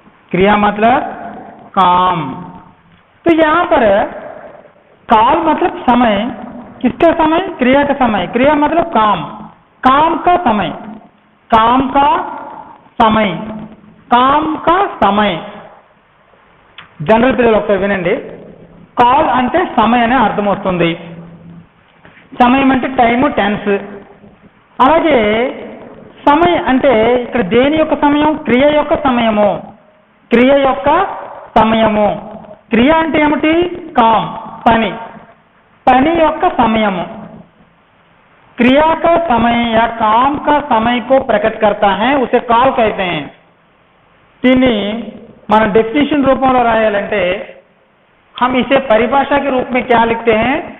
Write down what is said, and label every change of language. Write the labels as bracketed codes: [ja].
[hi] क्रिया मतलब काम। तो यहां पर काल मतलब समय। किसका समय? क्रिया का समय। क्रिया मतलब काम, काम का समय, काम का समय, काम का समय। [te] जनरल పిల్లలు ఒకసారి వినండి। కాల్ అంటే సమయం అనే అర్థం వస్తుంది। సమయం అంటే టైము, టెన్స్। అలాగే సమయం అంటే ఇక్కడ దేని యొక్క సమయం? క్రియ యొక్క సమయము। క్రియ యొక్క సమయము। క్రియ అంటే ఏమిటి? కామ్, పని, पनी యొక్క సమయము। [hi] क्रिया का समय या काम का समय को प्रकट करता है, उसे काल कहते हैं। [te] దీన్ని మన डेफिनेशन रूपంలో రాయాలంటే [hi] हम इसे परिभाषा के रूप में क्या लिखते हैं?